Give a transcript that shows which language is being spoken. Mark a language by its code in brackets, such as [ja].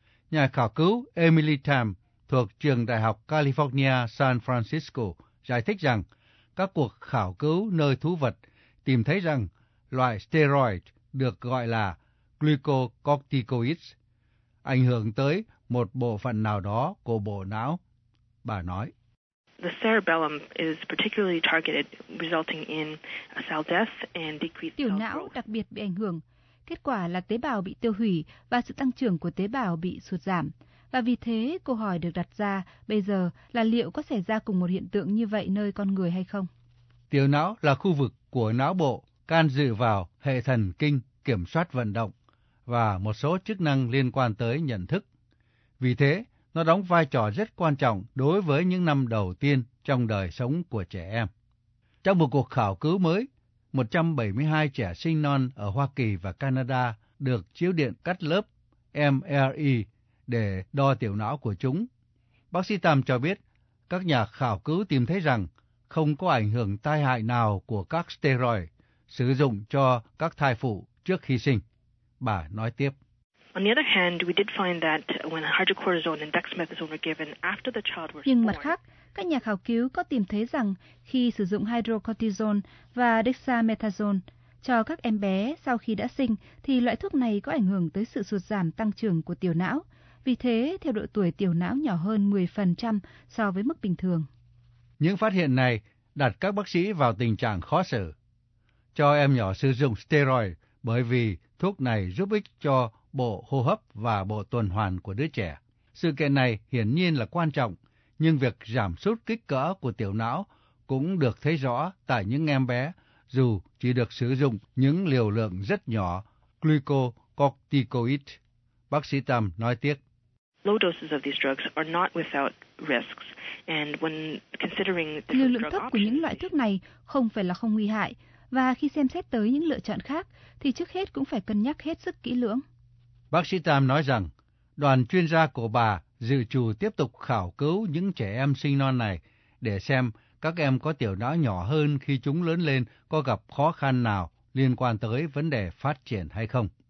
[vi] Nhà khảo cứu Emily Tam thuộc Trường Đại học California San Francisco giải thích rằng các cuộc khảo cứu nơi thú vật tìm thấy rằng loại steroid được gọi là glucocorticoids ảnh hưởng tới một bộ phận nào đó của bộ não. Bà nói, [en] the cerebellum is particularly targeted, resulting in cell death and decreased [vi] tiểu não đặc biệt bị ảnh hưởng. Kết quả là tế bào bị tiêu hủy và sự tăng trưởng của tế bào bị sụt giảm. Và vì thế, câu hỏi được đặt ra bây giờ là liệu có xảy ra cùng một hiện tượng như vậy nơi con người hay không? Tiểu não là khu vực của não bộ can dự vào hệ thần kinh kiểm soát vận động và một số chức năng liên quan tới nhận thức. Vì thế, nó đóng vai trò rất quan trọng đối với những năm đầu tiên trong đời sống của trẻ em. Trong một cuộc khảo cứu mới, 172 trẻ sinh non ở Hoa Kỳ và Canada được chiếu điện cắt lớp MRI để đo tiểu não của chúng. Bác sĩ Tam cho biết, các nhà khảo cứu tìm thấy rằng không có ảnh hưởng tai hại nào của các steroid sử dụng cho các thai phụ trước khi sinh. Bà nói tiếp. [en] On the other hand, we did find that when hydrocortisone and dexamethasone were given after the child was born. [vi] Nhưng mặt khác, các nhà khảo cứu có tìm thấy rằng khi sử dụng hydrocortisone và dexamethasone cho các em bé sau khi đã sinh, thì loại thuốc này có ảnh hưởng tới sự sụt giảm tăng trưởng của tiểu não. Vì thế, theo độ tuổi tiểu não nhỏ hơn 10% so với mức bình thường. Những phát hiện này đặt các bác sĩ vào tình trạng khó xử. Cho em nhỏ sử dụng steroid bởi vì thuốc này giúp ích cho bộ hô hấp và bộ tuần hoàn của đứa trẻ. Sự kiện này hiển nhiên là quan trọng. Nhưng việc giảm sút kích cỡ của tiểu não cũng được thấy rõ tại những em bé dù chỉ được sử dụng những liều lượng rất nhỏ glucocorticoid. Bác sĩ Tam nói tiếp. [en] Low doses of these drugs are not without risks, and when considering the [vi] liều lượng thấp của những loại thuốc này không phải là không nguy hại, và khi xem xét tới những lựa chọn khác thì trước hết cũng phải cân nhắc hết sức kỹ lưỡng. Bác sĩ Tam nói rằng đoàn chuyên gia của bà dự trù tiếp tục khảo cứu những trẻ em sinh non này để xem các em có tiểu não nhỏ hơn khi chúng lớn lên có gặp khó khăn nào liên quan tới vấn đề phát triển hay không.